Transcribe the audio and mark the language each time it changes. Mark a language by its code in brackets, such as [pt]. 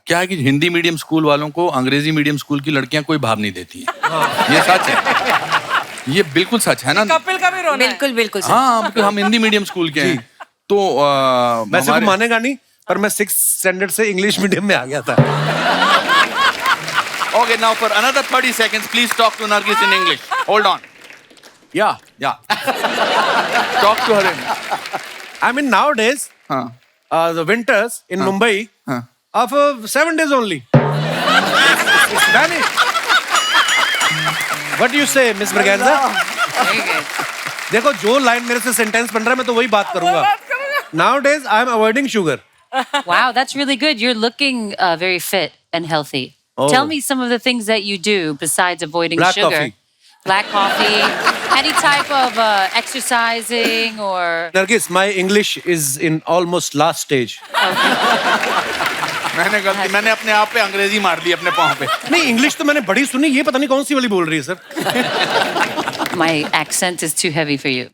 [hi] क्या है कि हिंदी मीडियम स्कूल वालों को अंग्रेजी मीडियम स्कूल की लड़कियां कोई भाव नहीं देती हैं। ये सच है, ये बिल्कुल सच है ना। कपिल का भी रोना है। बिल्कुल बिल्कुल सच। हाँ, क्योंकि हम हिंदी मीडियम स्कूल के हैं तो वैसे तो मानेगा नहीं, पर मैं 6th स्टैंडर्ड से इंग्लिश मीडियम में आ गया था। [en] Okay, now for another 30 seconds, please talk to Nargis in English. Hold on. Yeah. Talk to her in. I mean nowadays, [hi] हाँ. [en] the winters in Mumbai [hi] हाँ. [en] are for 7 days only. It's vanished. What do you say, Miss Braganza? Very good. [hi] देखो, जो line मेरे से sentence बन रहा है मैं तो वही बात करूंगा। [en] Nowadays, I am avoiding sugar. Wow, that's really good. You're looking very fit and healthy. Tell me some of the things that you do besides avoiding Black sugar. coffee. Black coffee. Any type of exercising or... Nargis, my English is in almost last stage. [hi] मैंने अपने आप पे अंग्रेजी मार ली अपने पाँव पे। नहीं, इंग्लिश तो मैंने बड़ी सुनी, ये पता नहीं कौन सी वाली बोल रही है sir. [en] My accent is too heavy for you.